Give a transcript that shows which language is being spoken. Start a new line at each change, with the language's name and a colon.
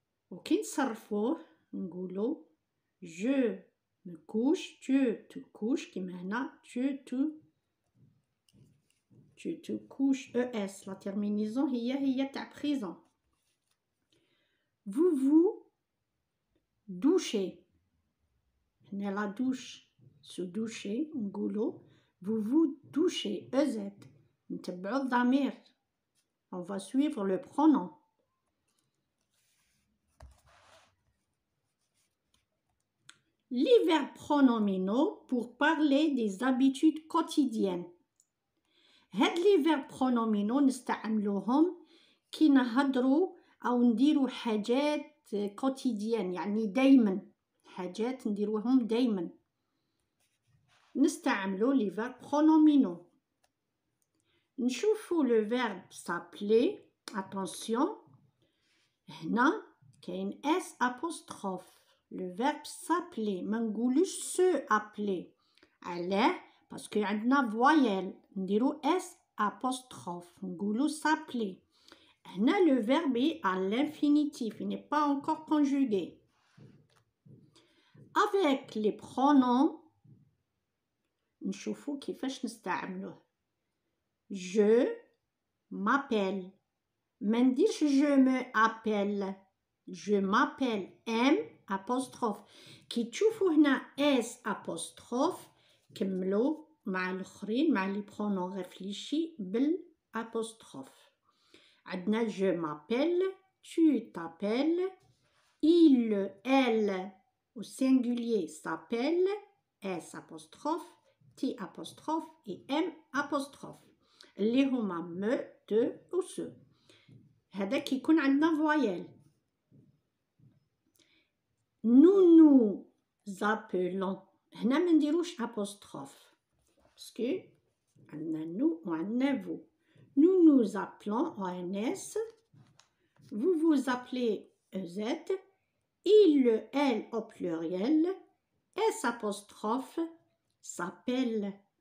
Arabic: وكي نصرفوه نقولوا
French: je me couche, tu te couches
Arabic: كيما هنا
French: tu te couches. ES la terminaison هي تاع présent. Vous vous douchez. هنا la douche se doucher
Arabic: نقولوا
French: vous vous douchez.
Arabic: EZ نتبعوا الضمير.
French: On va suivre le pronom. Les verbes pronominaux pour parler des habitudes quotidiennes.
Arabic: هاد
French: les verbes pronominaux
Arabic: نستعملوهم كي نهضروا أو نديروا حاجات quotidiennes يعني دايما حاجات نديروهم دايما نستعملوا les verbes pronominaux.
French: نشوفوا le verbe s'appeler. Attention
Arabic: هنا كاين
French: S apostrophe. Le verbe s'appeler
Arabic: ما نقولوش
French: se appeler.
Arabic: علاه باسكو عندنا voyelle نديرو S apostrophe نقولو
French: s'appeler. هنا le verbe est à l'infinitif, il n'est pas encore conjugué. Avec les pronoms
Arabic: نشوفو كيفاش نستعملوه.
French: Je m'appelle.
Arabic: ما نديرش
French: je me appelle. Je m'appelle M apostrophe.
Arabic: كي تشوفوا هنا S apostrophe كملوا مع الآخرين مع les pronoms réfléchis بالapostrophe.
French: عندنا je m'appelle, tu t'appelles, il, elle au singulier s'appelle, S apostrophe, T apostrophe et M apostrophe.
Arabic: اللي هما me, te ou ce. هذا كيكون عندنا voyelle.
French: Nous appelons.
Arabic: هنا ما نديروش
French: apostrophe parce que عندنا nous وعندنا vous. Nous nous appelons ONS. Vous vous appelez EZ. Il, elle au pluriel. S apostrophe s'appelle.